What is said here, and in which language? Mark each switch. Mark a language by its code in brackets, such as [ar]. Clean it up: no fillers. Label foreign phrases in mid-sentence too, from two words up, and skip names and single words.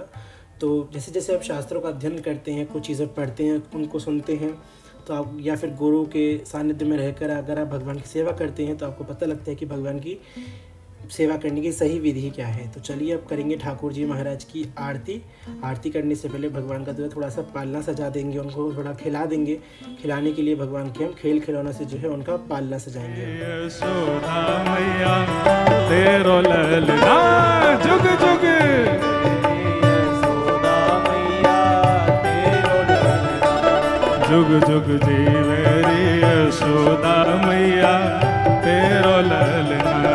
[hi] तो जैसे जैसे आप शास्त्रों का अध्ययन करते हैं, कुछ चीज़ें पढ़ते हैं, उनको सुनते हैं, तो आप या फिर गुरु के सानिध्य में रहकर अगर आप भगवान की सेवा करते हैं तो आपको पता लगता है कि भगवान की सेवा करने की सही विधि क्या है। तो चलिए अब करेंगे ठाकुर जी महाराज की आरती। आरती करने से पहले भगवान का जो है थोड़ा सा पालना सजा देंगे, उनको थोड़ा खिला देंगे। खिलाने के लिए भगवान के हम खेल खिलौना से जो है उनका पालना सजाएंगे। [bra] जुग जुग जुग जुग जीवे रे यशोदा मैया तेरो ललना।